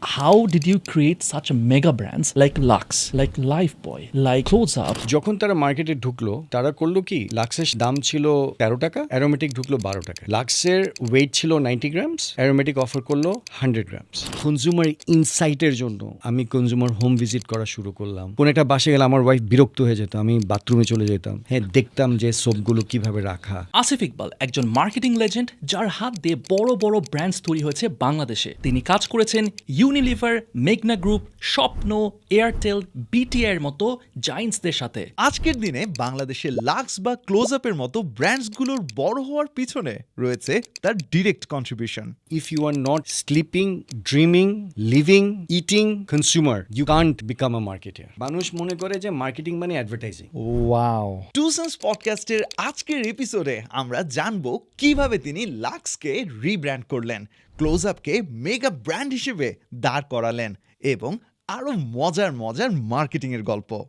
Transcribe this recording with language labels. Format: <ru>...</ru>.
<en>How did you create such a mega brands like Lux, like Lifebuoy, like Close Up?</en> <bn>যখন তারা মার্কেটে ঢুকলো তারা করলো কি, লাক্সের দাম ছিল 13 টাকা, অ্যারোমেটিক ঢুকলো 12 টাকা। লাক্সের ওয়েট ছিল 90 গ্রামস, অ্যারোমেটিক অফার করলো 100 গ্রামস। কনজিউমার ইনসাইটের জন্য আমি কনজিউমার হোম ভিজিট করা শুরু করলাম। কোন একটা বাসে গেলে আমার ওয়াইফ বিরক্ত হয়ে যেত, আমি বাথরুমে চলে যেতাম, হ্যাঁ দেখতাম যে সোপগুলো কিভাবে রাখা। আসিফ ইকবাল একজন মার্কেটিং লেজেন্ড, যার হাত দিয়ে বড় বড় ব্র্যান্ডস তৈরি হয়েছে বাংলাদেশে। তিনি কাজ করেছেন ইউনিলিভার, মেঘনা গ্রুপ, স্বপ্ন, এয়ারটেল, বিটিআই এর মতো জায়ান্টসদের সাথে। আজকের দিনে বাংলাদেশে লাক্স বা ক্লোজ আপের মতো ব্র্যান্ডসগুলোর বড় হওয়ার পিছনে রয়েছে তার direct contribution.</bn> <en>If you are not sleeping, dreaming, living, eating consumer, you can't become a marketer.</en> <bn>মানুষ মনে করে যে মার্কেটিং মানে অ্যাডভার্টাইজিং। ওয়াও। টু সেন্স পডকাস্টের আজকের এপিসোডে আমরা জানবো কিভাবে তিনি লাক্সকে রিব্র্যান্ড করলেন, ক্লোজ আপকে মেগা ব্র্যান্ড হিসেবে দাঁড় করালেন এবং আরো মজার মজার মার্কেটিং এর গল্প।</bn>